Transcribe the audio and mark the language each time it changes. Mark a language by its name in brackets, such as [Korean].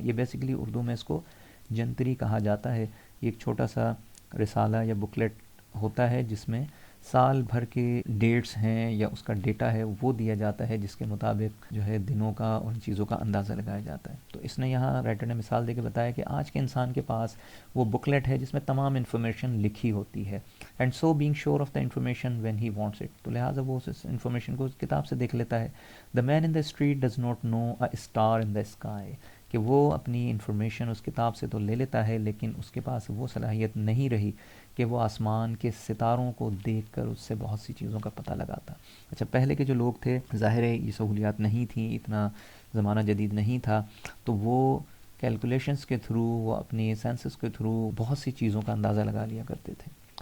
[Urdu] یہ بیسیکلی اردو میں اس کو جنتری کہا جاتا ہے. یہ ایک چھوٹا سا رسالہ یا بکلیٹ ہوتا ہے جس میں سال بھر کے ڈیٹس ہیں یا اس کا ڈیٹا ہے وہ دیا جاتا ہے، جس کے مطابق جو ہے دنوں کا اور ان چیزوں کا اندازہ لگایا جاتا ہے. تو اس نے یہاں رائٹر نے مثال دے کے بتایا کہ آج کے انسان کے پاس وہ بکلیٹ ہے جس میں تمام انفارمیشن لکھی ہوتی ہے، [English] And so being sure of the information when he wants it. [Urdu] تو لہٰذا وہ اس انفارمیشن کو کتاب سے دیکھ لیتا ہے. [English] The man in the street does not know a star in the sky. [Urdu] کہ وہ اپنی انفارمیشن اس کتاب سے تو لے لیتا ہے لیکن اس کے پاس وہ صلاحیت نہیں رہی کہ وہ آسمان کے ستاروں کو دیکھ کر اس سے بہت سی چیزوں کا پتہ لگاتا. اچھا، پہلے کے جو لوگ تھے ظاہر ہے یہ سہولیات نہیں تھیں، اتنا زمانہ جدید نہیں تھا، تو وہ کیلکولیشنز کے تھرو، وہ اپنی سینسز کے تھرو بہت سی چیزوں کا اندازہ لگا لیا کرتے تھے.